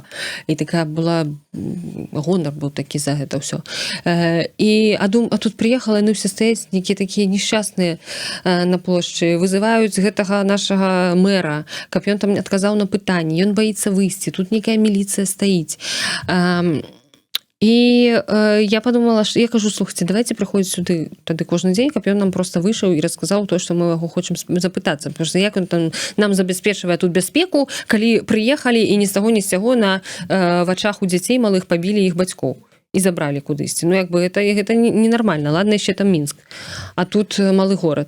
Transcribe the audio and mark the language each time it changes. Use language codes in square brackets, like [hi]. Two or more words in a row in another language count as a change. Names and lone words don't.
[be] І такая была, гонар быў такі за гэта ўсё. А тут прыехала, яны ўсе стаяць, нейкія такія несчасныя на плошчы, вызываюць гэтага нашага мэра, каб ён там адказаў на пытанні, ён баіцца выйсці, тут нейкая міліцыя стаіць. І [uk] я подумала, що я кажу, слухайте, давайте приходить сюди [be] тады кожны дзень, каб ён нам просто выйшаў і расказаў то, што мы яго хочам запытацца. Потому што як ён там нам забяспечвае тут бяспеку, калі прыехалі і ні з таго, ні з сяго на вачах у дзяцей малых пабілі іх бацькоў і забралі кудысьці. Ну, як бы, это ненармальна. Ладно, яшчэ там Мінск. А тут малы горад.